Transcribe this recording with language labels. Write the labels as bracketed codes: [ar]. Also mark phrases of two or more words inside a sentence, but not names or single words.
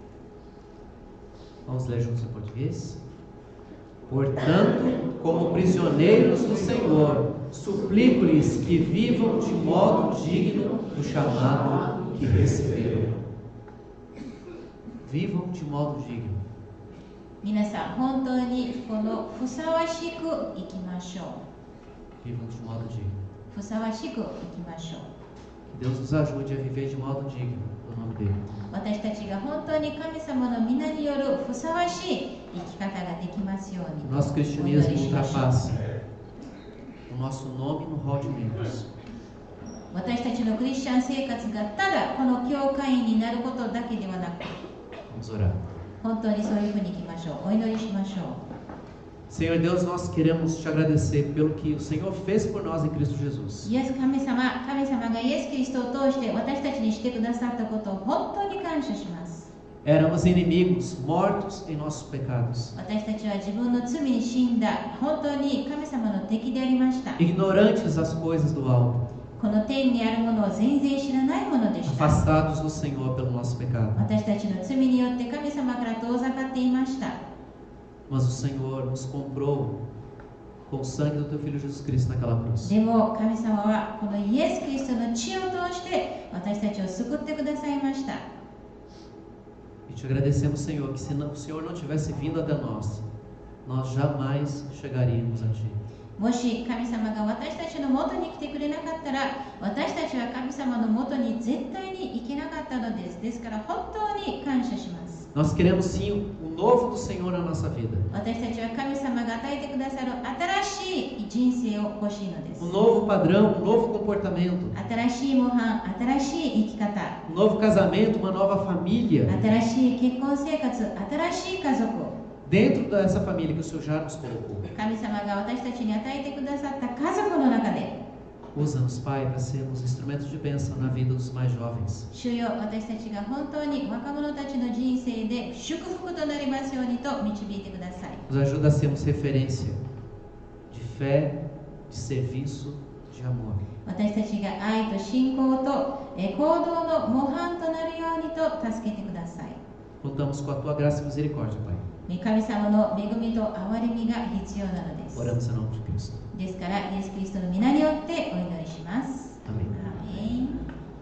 [pt] Vamos ler juntos em português? Portanto, como prisioneiros do Senhor, suplico-lhes que vivam de modo digno do chamado que receberam. Vivam de modo digno. [ja] 皆さん、本当にこのふさわしく生きましょう。 [pt] Vivam de modo digno. [ja] ふさわしく生きましょう。 [pt] Que Deus nos ajude a viver de modo digno, no nome dele. [ja] 私たちが本当に神様の皆によるふさわしい生き方ができますように [pt] O nosso [ja] お祈 [pt] cristianismo [ja] りしましょう。 [pt] ultrapassa o nosso nome no hall de membros. [ja] 私たちのクリスチャン生活がただこの教会員になることだけではなく、 [pt] Vamos orar. [ja] 本当にそういうふうにいきましょう。お祈りしましょう。 [pt] Senhor Deus, nós queremos te agradecer pelo que o Senhor fez por nós em Cristo Jesus. [ja] イエス神様がイエス・キリストを通して私たちにしてくださったことを本当に感謝します。 [pt] Éramos inimigos, mortos em nossos pecados, [ja] 私たちは自分の罪に死んだ本当に神様の敵でありました。 [pt] ignorantes das coisas do alto, [ja] この天にあるものを全然知らないものでした。 [pt] afastados do Senhor pelo nosso pecado. [ja] 私たちの罪によって神様から遠ざかっていました。 [pt] Mas o Senhor nos comprou com o sangue do teu Filho Jesus Cristo naquela cruz. [ja] でも神様はこのイエス・キリストの血を通して私たちを救ってくださいました。 [pt] E te agradecemos, Senhor, que se o Senhor não tivesse vindo até nós jamais chegaríamos a Ti. [ja] もし神様が私たちの元に来てくれなかったら私たちは神様の元に絶対に行けなかったのです。ですから本当に感謝します。 [pt] Nós queremos sim o novo do Senhor na nossa vida. [ja] 私たちは神様が与えてくださる新しい人生を欲しいのです。 [pt] Um novo padrão, um novo comportamento, [ja] 新しい模範、新しい生き方、 [pt] um novo casamento, uma nova família. [ja] 新しい結婚生活、新しい家族。 [pt] Dentro dessa família que o Senhor já nos colocou. [ja] 神様が私たちに与えてくださった家族の中で [pt] Usa-nos, Pai, para sermos instrumentos de bênção na vida dos mais jovens. [ja] 主よ、私たちが本当に若者たちの人生で祝福となりますようにと導いてください。 [pt] Nos ajuda a sermos referência de fé, de serviço, de amor. [ja] 私たちが愛と信仰と行動の模範となるようにと助けてください。 [pt] Contamos com a Tua graça e misericórdia, Pai. [ja] 神様の恵みと憐れみが必要なのです。 [pt] Oramos em nome de Cristo. [ja] ですから、イエス・キリストの皆によってお祈りします。 [pt] Amém. [ja] アーメン。